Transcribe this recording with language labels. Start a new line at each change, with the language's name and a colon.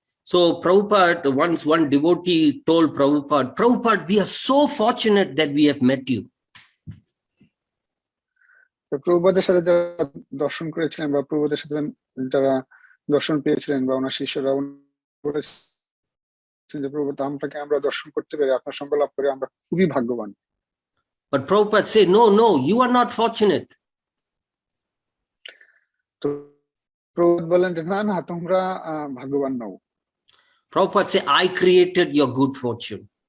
English: So Prabhupada, once one devotee told Prabhupada, we are so fortunate that we have met you.
Bangla: প্রভুপাদের সাথে যারা দর্শন করেছিলেন বা প্রভুপাদের সাথে যারা দর্শন পেয়েছিলেন বা ওনার শিষ্যরা বলেছেন যে প্রভুপাদ, আমরা দর্শন করতে পেরে আপনার সঙ্গ লাভ করে আমরা খুবই ভাগ্যবান।
English: But Prabhupada said, no, you are not fortunate.
Bangla: তো প্রভুপাদ বলেন যে না তোমরা ভাগ্যবান নও।
English: Prabhupada said, I created your good fortune.